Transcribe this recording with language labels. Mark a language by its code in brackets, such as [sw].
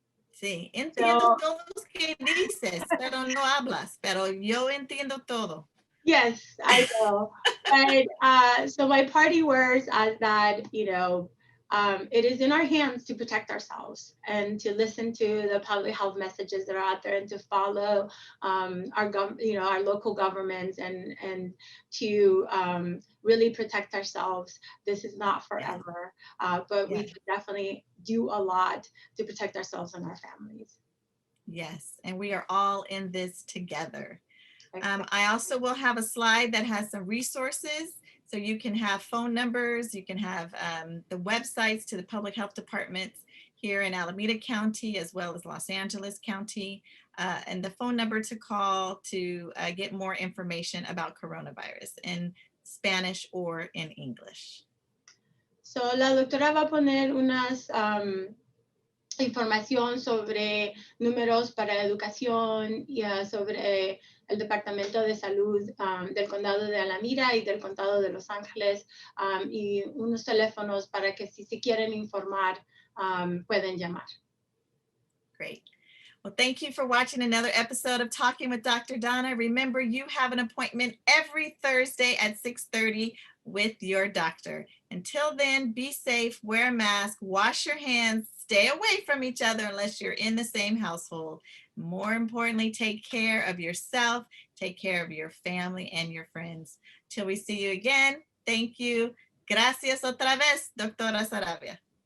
[es] Sí, entiendo todo lo que dices, pero no hablas, pero yo entiendo todo. [en] Yes, I know. But so my party words are that, you know, it is in our hands to protect ourselves and to listen to the public health messages that are out there and to follow our local governments and to really protect ourselves. This is not forever, but we can definitely do a lot to protect ourselves and our families. Yes, and we are all in this together. I also will have a slide that has some resources. So you can have phone numbers, you can have the websites to the public health departments here in Alameda County, as well as Los Angeles County, and the phone number to call to get more information about coronavirus in Spanish or in English. [es] So la doctora va a poner unas información sobre números para educación y sobre el Departamento de Salud del Condado de Alameda y del Condado de Los Ángeles y unos teléfonos para que si se quieren informar pueden llamar. [en] Great. Well, thank you for watching another episode of Talking with Dr. Donna. Remember, you have an appointment every Thursday at 6:30 with your doctor. Until then, be safe, wear a mask, wash your hands, stay away from each other unless you're in the same household. More importantly, take care of yourself, take care of your family and your friends. Till we see you again, thank you. [es] Gracias otra vez, Doctora Saravia.